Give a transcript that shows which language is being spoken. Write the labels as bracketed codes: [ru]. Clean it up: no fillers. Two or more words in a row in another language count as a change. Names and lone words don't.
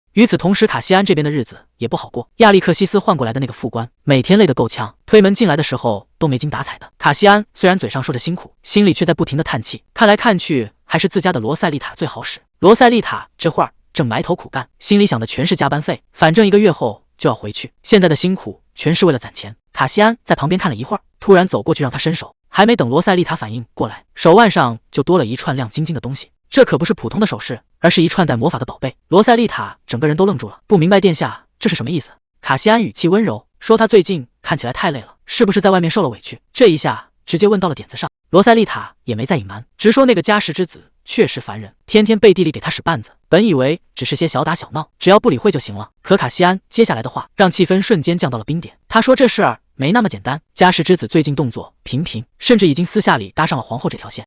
[zh] 與此同時，卡西安這邊的日子也不好過，亞歷克西斯換過來的那個副官，每天累得夠嗆，推門進來的時候都沒精打采的。卡西安雖然嘴上說着辛苦，心裡卻在不停的嘆氣，看來看去還是自家的羅塞麗塔最好使。羅塞麗塔這會兒正埋頭苦幹，心裡想的全是加班費，反正1個月後就要回去，現在的辛苦全是為了攢錢。卡西安在旁邊看了一會兒，突然走過去讓他伸手，還沒等羅塞麗塔反應過來，手腕上就多了一串亮晶晶的東西。這可不是普通的首飾，而是一串帶魔法的寶貝。羅塞麗塔整個人都愣住了，不明白殿下這是什麼意思。卡西安語氣溫柔說，他最近看起來太累了，是不是在外面受了委屈？這一下直接問到了點子上。羅塞麗塔也沒再隱瞞，直說那個家世之子確實煩人，天天背地裡給他使絆子。本以為只是些小打小鬧，只要不理會就行了，可卡西安接下來的話讓氣氛瞬間降到了冰點。他說這事兒沒那麼簡單，家世之子最近動作頻頻，甚至已經私下裡搭上了皇後這條線。